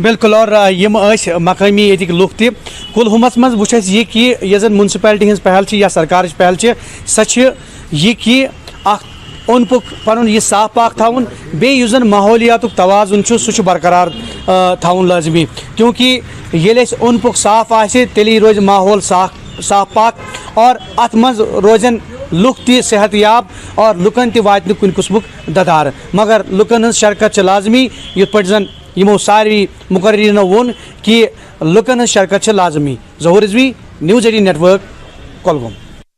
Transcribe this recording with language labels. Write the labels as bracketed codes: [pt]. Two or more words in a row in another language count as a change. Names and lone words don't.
[ks] بالکل اور یم مقامی یتک لوک تہ کلہمس مز وچھ یہ کہ یہ زن منسپلٹی ہز پہل یا سرکار پہل سہ یہ کہ اون پک پن یہ صاف پاک تھاؤن بیس زن ماحولیات توازن سہ برقرار تھاؤن لازمی کیونکہ یل اون پک صاف آسہ تیلی روز ماحول صاف پاک اور ات مز روزن لُکھ تہ صحت یاب اور لُکن تہ واتہ کُنہ قسمک ددار مگر لُکن ہز شرکت لازمی یت پٲٹھۍ زن یمو ساروی مقررینو وون کہ لُکن ہز شرکت لازمی ظہور رضوی News18 نیٹ ورک کۄلگوم.